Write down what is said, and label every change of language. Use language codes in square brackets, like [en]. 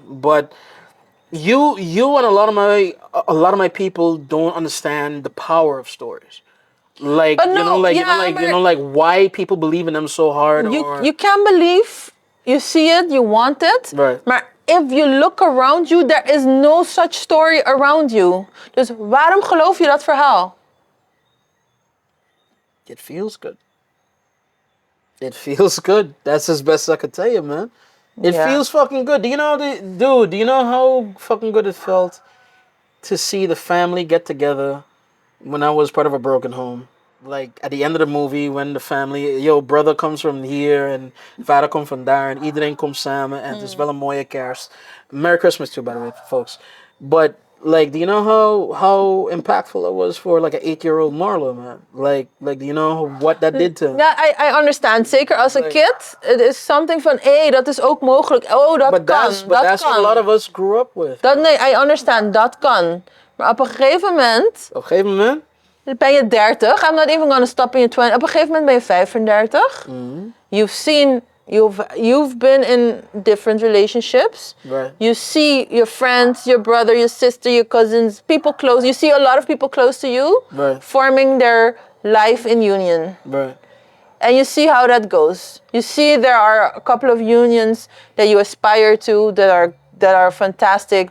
[en] But you and a lot of my people don't understand the power of stories. Like, like why people believe in them so hard. You can believe, you see it, you want it. Right. Maar if you look around you, there is no such story around you. [nl] Dus waarom geloof je dat verhaal? [en] It feels good. It feels good. That's as best I could tell you, man. It feels fucking good. Do you know how fucking good it felt to see the family get together when I was part of a broken home? Like, at the end of the movie, when the family, brother comes from here [nl] and vader komt van daar en iedereen komt samen en het is wel een mooie kerst. [en] Merry Christmas too, by the way, folks. But, like, do you know how impactful it was for, like, an 8-year-old Marlo, man? Like, do you know what that did to him? [nl] Ja, [en] I understand. [nl] Zeker als een kid. Het is something van, dat is ook mogelijk. Oh, dat kan. [en] That's what a lot of us grew up with. I understand. [nl] Dat kan. Maar op een gegeven moment... Ben je 30. [en] I'm not even gonna stop in your 20. [nl] Op een gegeven moment ben je 35. Mm-hmm. [en] You've seen You've been in different relationships. Right. You see your friends, your brother, your sister, your cousins, people close. You see a lot of people close to you Right. forming their life in union. Right. And you see how that goes. You see there are a couple of unions that you aspire to that are fantastic.